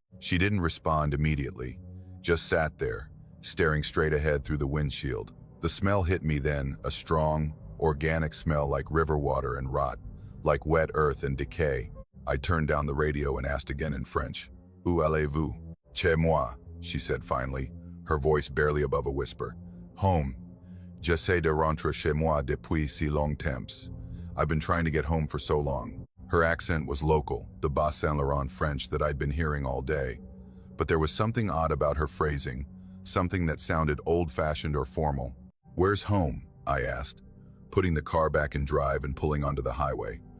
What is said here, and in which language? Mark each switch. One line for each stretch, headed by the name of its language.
English: She didn't respond immediately, just sat there, staring straight ahead through the windshield. The smell hit me then, a strong, organic smell like river water and rot, like wet earth and decay. I turned down the radio and asked again in French,
French: "Où allez-vous?" "Chez moi,"
English: she said finally, her voice barely above a whisper. "Home.
French: J'essaie de rentrer chez moi depuis si longtemps.
English: I've been trying to get home for so long." Her accent was local, the Bas Saint-Laurent French that I'd been hearing all day. But there was something odd about her phrasing, something that sounded old-fashioned or formal. "Where's home?" I asked, putting the car back in drive and pulling onto the highway.